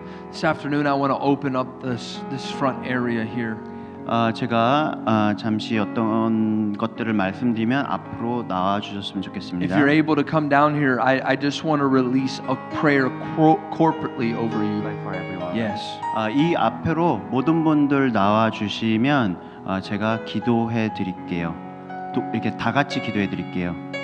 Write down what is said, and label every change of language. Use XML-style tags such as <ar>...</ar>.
<en>This afternoon, I want to open up this front area here.</en> <ko>제가 잠시 어떤 것들을 말씀드리면 앞으로 나와 주셨으면</ko> <en>If</en> <ko>좋겠습니다.</ko> <en>you're able to come down here, I just want to release a prayer corporately over you. Yes.</en> <ko>이 앞으로 모든 분들 나와 주시면 제가 기도해 드릴게요. 또 이렇게 다 같이 기도해 드릴게요.</ko>